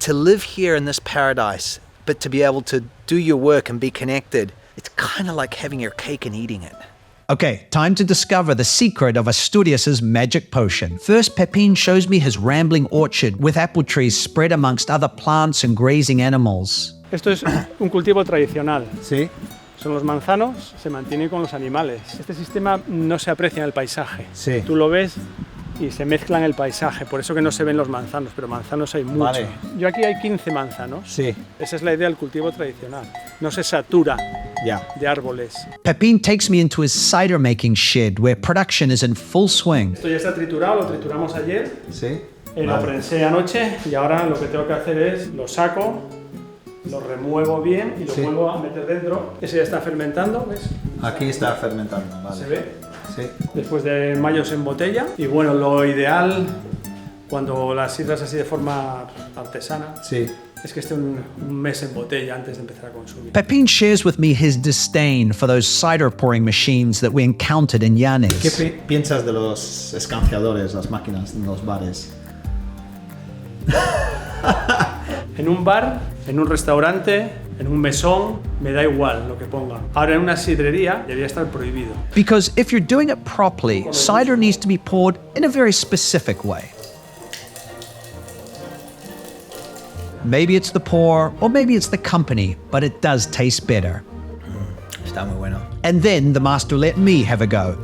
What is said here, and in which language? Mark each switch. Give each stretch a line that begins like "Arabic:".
English: To live here in this paradise, but to be able to do your work and be connected, it's kind of like having your cake and eating it. Okay, time to discover the secret of Asturias' magic potion. First, Pepin shows me his rambling orchard with apple trees spread amongst other plants and grazing animals.
Spanish: Esto es un cultivo tradicional. Sí. Son los manzanos, se mantienen con los animales. Este sistema no se aprecia en el paisaje. Sí. Tú lo ves y se mezcla en el paisaje, por eso que no se ven los manzanos, pero manzanos hay mucho. Vale. Yo aquí hay 15 manzanos. Sí. Esa es la idea del cultivo tradicional. No se satura
English: Yeah.
Spanish: de árboles.
English: Pepin takes me into his cider making shed where production is in full swing.
Spanish: Esto ya está triturado, lo trituramos ayer. Sí. Lo prensé anoche y ahora lo que tengo que hacer es lo saco, lo remuevo bien y lo vuelvo a meter dentro. Ese ya está fermentando, ¿ves? Aquí está fermentando, vale. ¿Se ve? Sí. Después de mayo se embotella y bueno, lo ideal cuando las sidras así de forma artesana Sí. es que esté un mes en botella antes de empezar a consumir.
English: Pepin shares with me his disdain for those cider pouring machines that we encountered in Ynes.
Spanish: ¿Qué piensas de los escanciadores, las máquinas en los bares? En un bar, en un restaurante, en un mesón, me da igual lo que pongan. Ahora en una sidrería debería estar prohibido.
English: Because if you're doing it properly, cider needs to be poured in a very specific way. Maybe it's the pour, or maybe it's the company, but it does taste better.
Spanish: Está muy bueno.
English: And then the master let me have a go.